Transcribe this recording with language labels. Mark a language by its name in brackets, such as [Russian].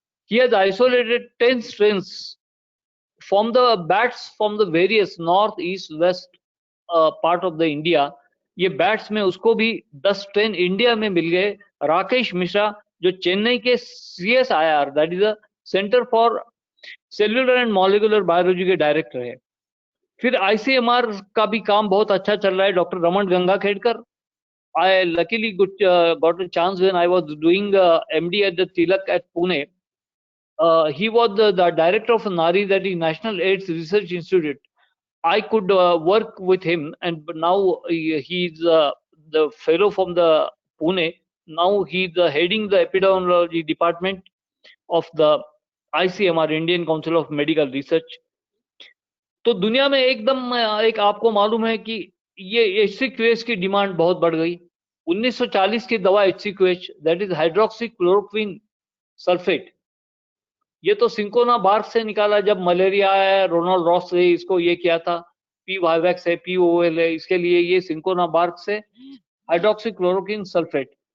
[English] He has isolated 10 strains from the bats from the various north east west part of the India. [Hindi] ये bats में उसको भी 10 strain India में मिल गए। राकेश मिश्रा जो चेन्नई के CSIR that is centre for cellular and molecular biology के director है। फिर ICMR का भी काम बहुत अच्छा चल रहा है। [English] Doctor Raman Gangakhedkar, I luckily got a chance when I was doing MD at the Tilak at Pune. He was the director of NARI, that is National AIDS Research Institute. I could work with him, and now he's the fellow from the Pune. Now he's heading the epidemiology department of the ICMR, Indian Council of Medical Research. [Hindi] तो दुनिया में एकदम एक आपको मालूम है कि ये HCQH की डिमांड बहुत बढ़ गई। 1940 की दवा HCQH, that is hydroxy chloroquine sulphate, ये तो सिंकोना बार्क से निकाला जब मलेरिया है। रोनाल्ड रॉस ने इसको ये किया था। PVAX है, POL है, इसके लिए ये सिंकोना बार्क से हाइड्रोक्सी क्लोरोक्विन सल्फेट।